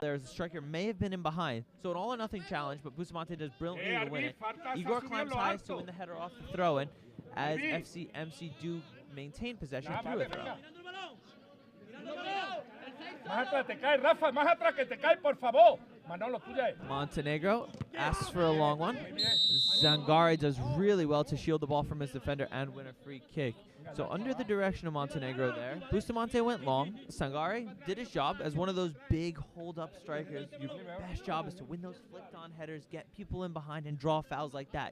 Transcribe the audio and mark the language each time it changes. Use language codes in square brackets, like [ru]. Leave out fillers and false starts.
[en] There's a striker may have been in behind, so an all or nothing challenge, but Bustamante does brilliantly to win it. Igor climbs highest to win the header off the throw-in, as FC do maintain possession through a throw. [es] Más atrás te cae, Rafa, más atrás que te cae, por favor. Manolo, tuya. [en] Montenegro asks for a long one. Zangari does really well to shield the ball from his defender and win a free kick. So under the direction of Montenegro there, Bustamante went long. Sangare did his job as one of those big hold-up strikers. Your best job is to win those flicked-on headers, get people in behind, and draw fouls like that.